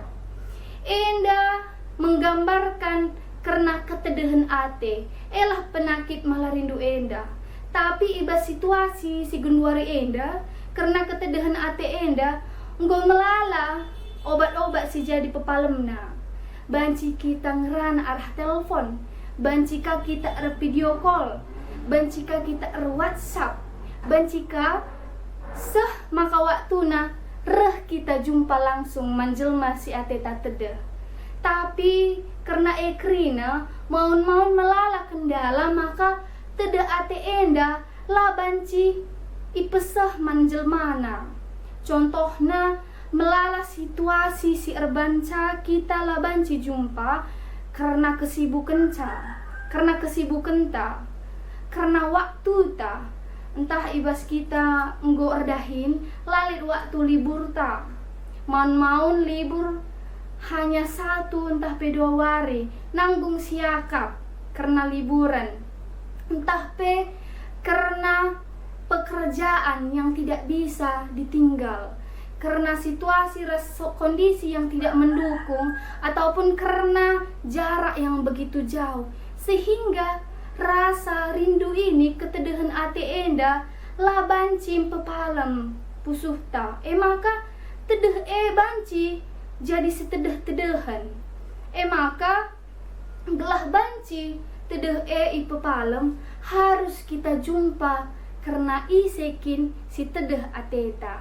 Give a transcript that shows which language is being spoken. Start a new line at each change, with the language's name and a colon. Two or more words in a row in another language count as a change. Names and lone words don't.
Batak Karo: Enda menggambarkan karena ketedehan ate elah penyakit malarindu enda. Tapi iba situasi si gunduari enda karena ketedehan ate enda nggo melala obat-obat si jadi pepalemna. Banci kita ngeran arah telepon, bancika kita
English: video call,
Batak Karo: bancika kita WhatsApp, bancika seh maka waktuna reh kita jumpa langsung manjelma si ate tatede. Tapi karena ekrina maun-maun melala kendala maka tede ate enda la banci ipesah manjelmana. Contohna melala situasi si erbanca kita la banci jumpa karena kesibukan ta, karena waktu ta. Entah ibas kita nggo erdahin lalit waktu libur ta. Maun-maun libur hanya satu entah pe 2 wari nanggung siakap karena liburan, entah pe
Indonesian: karena pekerjaan yang tidak bisa ditinggal, karena situasi kondisi yang tidak mendukung, ataupun karena jarak yang begitu jauh sehingga rasa rindu ini
Batak Karo: ketedehan ate enda la banci pepalem pusuhta. Maka tedeh banci jadi setedeh-tedehan. Maka gelah banci tedeh ipepalem harus kita jumpa karena isekin si tedeh ateta.